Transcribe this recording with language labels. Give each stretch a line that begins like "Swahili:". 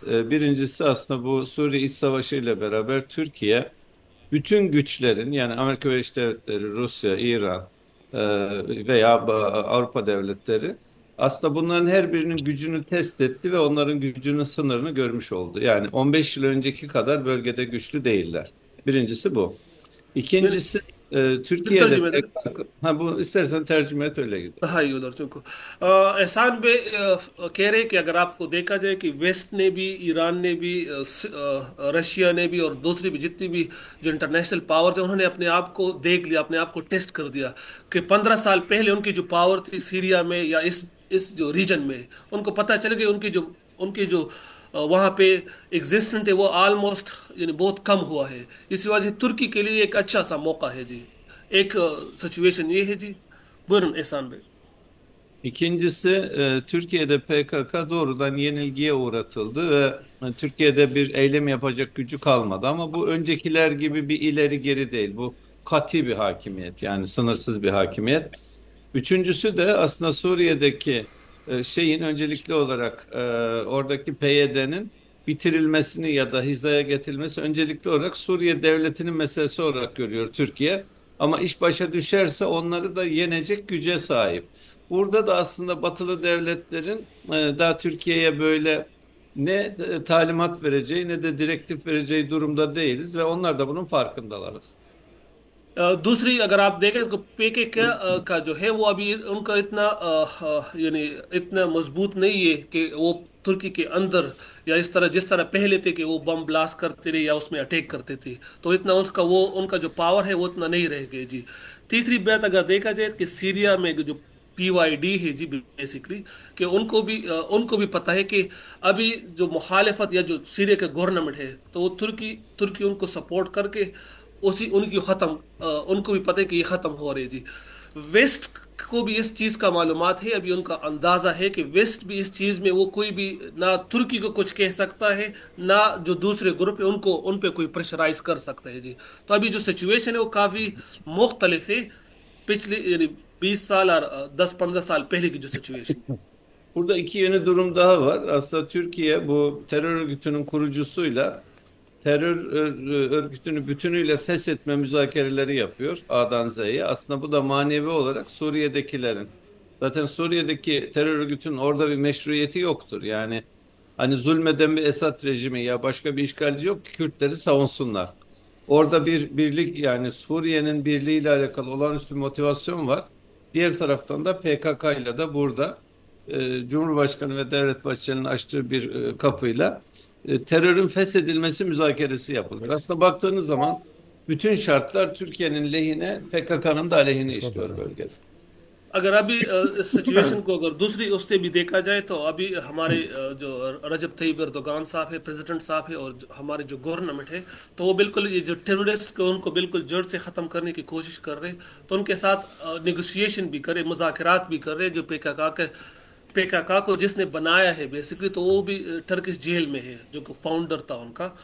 Turkish: Birincisi aslında bu Suriye İç Savaşı ile beraber Türkiye bütün güçlerin yani Amerika Birleşik Devletleri, Rusya, İran veya Avrupa devletleri aslında bunların her birinin gücünü test etti ve onların gücünün sınırını görmüş oldu. Yani 15 yıl önceki kadar bölgede güçlü değiller. Birincisi bu. Ben İkincisi bir Türkiye'de tercüme edeyim. ha bu istersen tercüme et öyle gidelim.
Hindi: हाँ ये उधर चुनको एहसान बे कह रहे हैं कि अगर आपको देखा जाए कि वेस्ट ने भी, ईरान ने भी, रशिया ने भी और दूसरी भी जितनी भी जो इंटरनेशनल पावर थे उन्होंने अपने आप को देख लिया, अपने आप को टेस्ट कर दिया कि 15 साल पहले उनकी जो पावर थी सीरिया में या इस जो रीजन में, उनको पता चल गया उनकी जो वहाँ पे एग्जिस्टेंट है वो ऑलमोस्ट यानी बहुत कम हुआ है। इसी वजह से तुर्की के लिए एक अच्छा सा मौका है जी। एक सिचुएशन ये है जी।
Turkish: Buyurun Ehsan Bey. İkincisi, Türkiye'de PKK doğrudan yenilgiye uğratıldı ve Türkiye'de bir eylem yapacak gücü kalmadı. Ama bu öncekiler gibi bir ileri geri değil. Bu katı bir hakimiyet, yani sınırsız bir hakimiyet. Üçüncüsü de aslında Suriye'deki şeyin öncelikli olarak oradaki PYD'nin bitirilmesini ya da hizaya getirilmesi öncelikli olarak Suriye devletinin meselesi olarak görüyor Türkiye. Ama iş başa düşerse onları da yenecek güce sahip. Burada da aslında batılı devletlerin daha Türkiye'ye böyle ne talimat vereceği ne de direktif vereceği durumda değiliz ve onlar da bunun farkındalar aslında.
Hindi: दूसरी अगर आप देखें तो पीके का जो है वो अभी उनका इतना यानी इतना मजबूत नहीं है कि वो तुर्की के अंदर या इस तरह जिस तरह पहले थे कि वो बम ब्लास्ट करते रहे या उसमें अटैक करते थे, तो इतना उसका वो उनका जो पावर है वो उतना नहीं रह गया जी। तीसरी बात अगर देखा जाए कि सीरिया में जो पीवाईडी है जी बेसिकली, कि उनको भी पता है कि अभी जो मुखालिफत या जो सीरिया का गवर्नमेंट है तो वो तुर्की तुर्की उनको सपोर्ट करके उसी उनकी ख़त्म उनको भी पता है कि ये ख़त्म हो रही है जी। वेस्ट को भी इस चीज़ का मालूमात है, अभी उनका अंदाज़ा है कि वेस्ट भी इस चीज़ में वो कोई भी ना तुर्की को कुछ कह सकता है ना जो दूसरे ग्रुप है उनको उन पे कोई प्रेशराइज कर सकता है जी। तो अभी जो सिचुएशन है वो काफ़ी मुख्तलिफ है पिछले यानी 20 साल और 10-15 साल पहले की जो situation.
Turkish: Burada iki yeni durum daha var. Aslında Türkiye bu terör örgütünün kurucusuyla terör örgütünü bütünüyle feshetme müzakereleri yapıyor A'dan Z'ye. Aslında bu da manevi olarak Suriye'dekilerin. Zaten Suriye'deki terör örgütünün orada bir meşruiyeti yoktur. Yani hani zulmeden bir Esad rejimi ya başka bir işgalci yok ki Kürtleri savunsunlar. Orada bir birlik, yani Suriye'nin birliğiyle alakalı olağanüstü bir motivasyon var. Diğer taraftan da PKK ile de burada Cumhurbaşkanı ve Devlet Bahçeli'nin açtığı bir kapıyla terörün feshedilmesi müzakeresi yapılıyor. Aslında baktığınız zaman bütün şartlar Türkiye'nin lehine, PKK'nın da aleyhine işliyor bölgede.
Hindi: अगर अभी इस situation को अगर दूसरी उससे भी देखा जाए तो अभी हमारे जो रजब तय्यब एर्दोगान साहब है, प्रेसिडेंट साहब है, और हमारे जो गवर्नमेंट है, तो वो बिल्कुल ये जो टेररिस्ट को उनको बिल्कुल जड़ से ख़त्म करने की कोशिश कर रहे हैं। तो उनके साथ नेगोशिएशन भी करे, मुज़ाकरात भी कर रहे हैं। जो पीकेका को जिसने बनाया है बेसिकली, तो वो भी टर्किश जेल में है, जो कि फाउंडर था उनका।